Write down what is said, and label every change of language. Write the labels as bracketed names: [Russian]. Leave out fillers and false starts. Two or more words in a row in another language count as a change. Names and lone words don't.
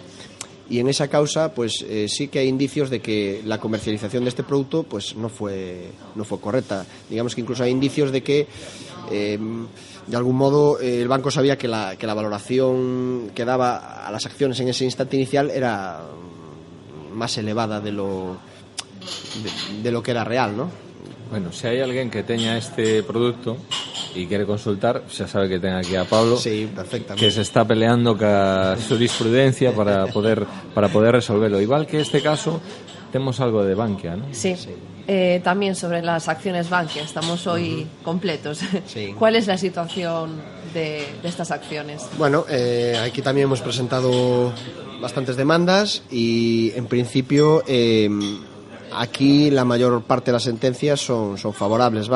[Spanish] Y en esa causa, pues sí que hay indicios de que la comercialización de este producto, pues no fue correcta. Digamos que incluso hay indicios de que, de algún modo, el banco sabía que la valoración que daba a las acciones en ese instante inicial era más elevada de lo que era real, ¿no? [Galician] Bueno, si hai alguén que teña este produto e quere consultar, xa sabe que ten aquí a Pablo, [Spanish] sí, perfectamente, que se está peleando ca jurisprudencia para poder resolverlo. [Galician] Igual que este caso, temos algo de Bankia, [Spanish] ¿no? Sí. También sobre las acciones Bankia, estamos hoy completos. Sí. ¿Cuál es la situación de estas acciones? Bueno, aquí también hemos presentado bastantes demandas y en principio aquí la mayor parte de las sentencias son favorables, ¿vale?